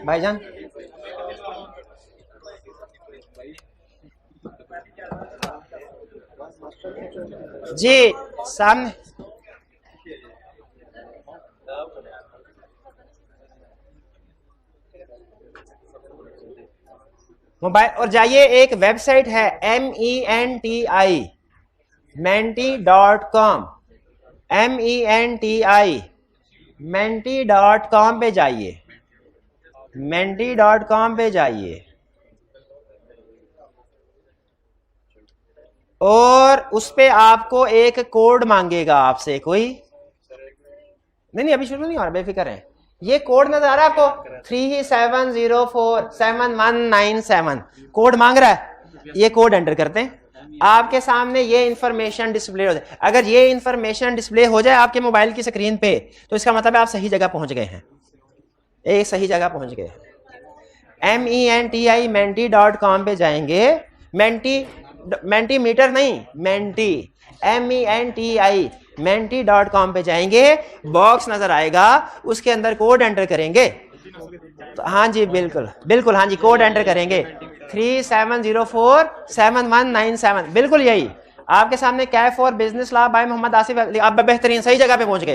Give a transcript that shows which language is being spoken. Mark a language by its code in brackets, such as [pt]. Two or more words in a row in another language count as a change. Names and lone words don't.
[hi] भाईजान जी सामने मोबाइल, और जाइए, एक वेबसाइट है MENTI menti.com, MENTI menti.com पे जाइए, menti.com पे जाइए और उस पे आपको एक कोड मांगेगा आपसे कोई। नहीं अभी शुरू नहीं हो रहा, बेफिक्र है। ये कोड नजर आ रहा है आपको 37047197 कोड मांग रहा है, ये [en] code enter [hi] करते हैं, आपके सामने ये [en] information display [hi] हो जाए। अगर ये [en] information display [hi] हो जाए आपके मोबाइल की स्क्रीन पे तो इसका मतलब है आप सही जगह पहुंच गए हैं, एक सही जगह पहुंच गए हैं। MENTI menti.com पे जाएंगे, मेंटी मीटर नहीं, मेंटी MENTI menti.com पे जाएंगे, बॉक्स नजर आएगा, उसके अंदर [en] code enter [hi] करेंगे। तो हाँ जी बिल्कुल बिल्कुल, हाँ जी [en] code enter [hi] करेंगे 37047197, बिल्कुल यही आपके सामने। कैफ फॉर बिजनेस लॉ बाय मोहम्मद आसिफ, आप बेहतरीन सही जगह पे पहुंच गया।